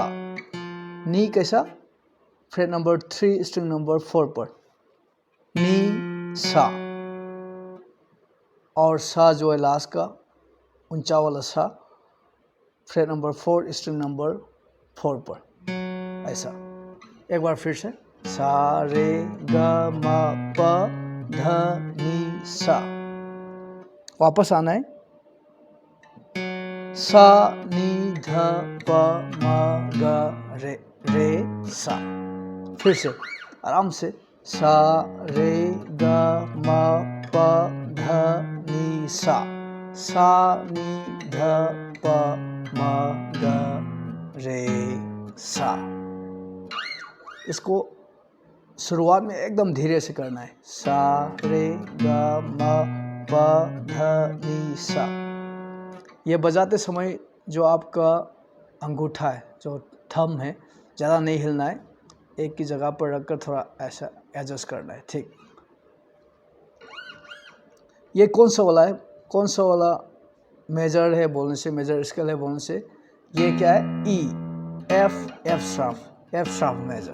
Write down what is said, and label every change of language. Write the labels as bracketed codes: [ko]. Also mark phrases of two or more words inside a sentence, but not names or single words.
[hi] नी कैसा, फ्रेट नंबर 3 स्ट्रिंग नंबर 4 पर नी सा। और सा जो है लास्ट का ऊंचा वाला सा फ्रेट नंबर 4 स्ट्रिंग नंबर 4 पर ऐसा। एक बार फिर से सा रे ग म प ध नी सा। वापस आना है सा नी ध प म ग रे रे सा। फिर से आराम से सा रे ग म प ध नी सा। सा नी ध प म ग रे सा। इसको शुरुआत में एकदम धीरे से करना है। सा रे ग म प ध नी सा। ये बजाते समय जो आपका अंगूठा है, जो थंब है, ज़्यादा नहीं हिलना है, एक की जगह पर रखकर थोड़ा ऐसा एडजस्ट करना है। ठीक, ये कौन सा वाला है, कौन सा वाला मेजर है बोलने से, [en] major scale [hi] है बोलने से, ये क्या है ई [en] F sharp major.